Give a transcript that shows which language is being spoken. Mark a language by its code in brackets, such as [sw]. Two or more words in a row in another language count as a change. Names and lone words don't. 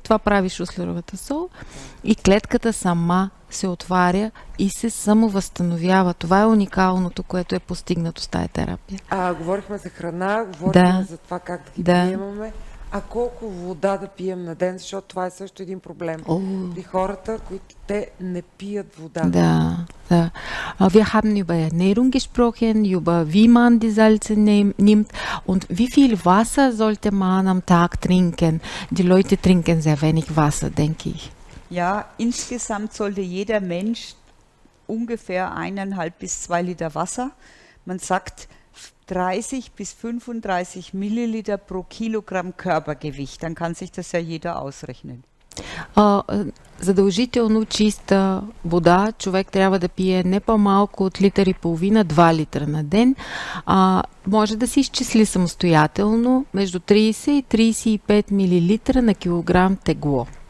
[bg] Това прави шуслеровата сол и клетката сама се отваря и се самовъзстановява. Това е уникалното, което е постигнато с тая терапия. Говорихме за храна, говорихме за това как да ги приемаме. А колко вода да пием на ден, защото това е също един проблем при хората, които те не пият вода. Да. [de] Wir haben über Ernährung gesprochen, über wie man die Salze nimmt und wie viel Wasser sollte man am Tag trinken. Die Leute trinken sehr wenig Wasser, denke ich. Ja, insgesamt sollte jeder Mensch ungefähr 1,5 bis 2 Liter Wasser. Man sagt 30 bis 35 Milliliter pro Kilogramm Körpergewicht. Dann kann sich das ja jeder ausrechnen. [bg] Задължително чиста вода човек трябва да пие не по-малко от 1,5-2 литра на ден. Може да се изчисли самостоятелно между 30 и 35 милилитра на килограм тегло.